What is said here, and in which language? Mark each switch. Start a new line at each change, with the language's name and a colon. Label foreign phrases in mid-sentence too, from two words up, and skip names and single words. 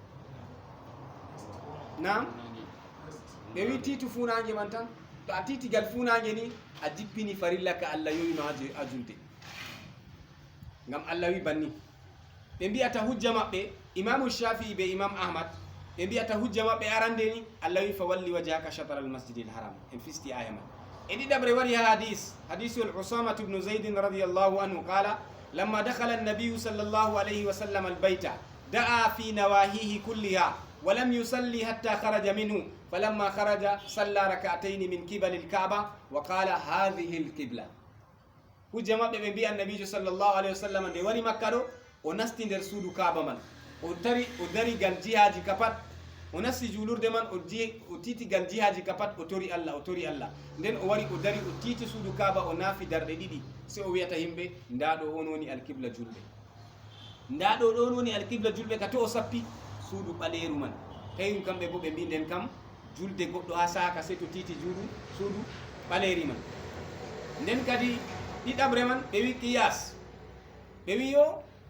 Fula: Nam ɓe wi tiitu funange man tan, to a tiitigal funange ni a jippini farilla ka Allah yoyino a julde, ngam Allah wi banni. Ɓe mbiyata hujja maɓɓe imamu shafi'i be imam ahmad ɓe mbiyata hujja maɓɓe arande ni allah wi
Arabic: فولِّ وجهك شطر المسجد الحرام
Fula: en fisti aya man e ɗiɗaɓre wari ha hadisol
Arabic: أسامة بن زيد رضي الله عنه قال لما دخل النبي صلى الله عليه وسلم البيت دعا في نواحيه كلها ولم يصلي حتى خرج منه فلما خرج صلى ركعتين من قبل الكعبة وقال هذه القبلة
Fula: hujja maɓɓe ɓe mbiya annabijo sallllahu
Arabic: عليه وسلم
Fula: nde wari makka ɗo o nasti nder suudu kaaba man o dari gal jihaji ka pat o nasti julurde man o titi gal jihaji ka pat o tori allah nden o wari o dari o titi suudu kaaba o naafi darɗe ɗiɗi se o wiyata yimɓe nda ɗo on woni alqibla julɓe nda ɗo ɗon woni alqibla julɓe ka to o sappi suudu ɓaleeru man kañum kamɓe bo ɓe mbi nden kam julde goɗɗo ha saka se to titi suudu ɓaleeri man nden kadi ɗiɗaɓre man ɓe wi qiyas ɓe wi yo